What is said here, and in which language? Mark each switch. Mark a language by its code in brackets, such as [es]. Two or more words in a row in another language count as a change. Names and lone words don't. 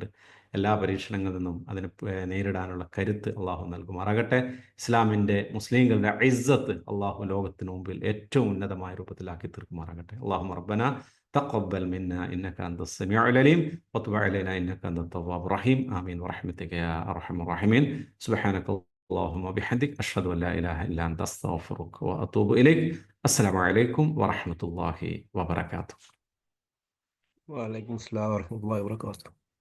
[ml] എല്ലാ പരീക്ഷണങ്ങളിൽ നിന്നും അതിനെ നേരിടാനുള്ള കരുത്ത് അള്ളാഹു നൽകുമാറാകട്ടെ. ഇസ്ലാമിൻ്റെ മുസ്ലിങ്ങളുടെ ഇസ്സത്ത് അള്ളാഹു ലോകത്തിന് മുമ്പിൽ ഏറ്റവും ഉന്നതമായ രൂപത്തിലാക്കി തീർക്കുമാറാകട്ടെ. [ar] اللهم ربنا تقبل منا إنك أنت السميع العليم وتب علينا إنك أنت التواب الرحيم. آمين ورحمتك يا أرحم الراحمين. سبحانك اللهم وبحمدك أشهد أن لا إله إلا أنت أستغفرك وأتوب إليك. السلام عليكم ورحمة الله وبركاته. وعليكم السلام ورحمة الله وبركاته.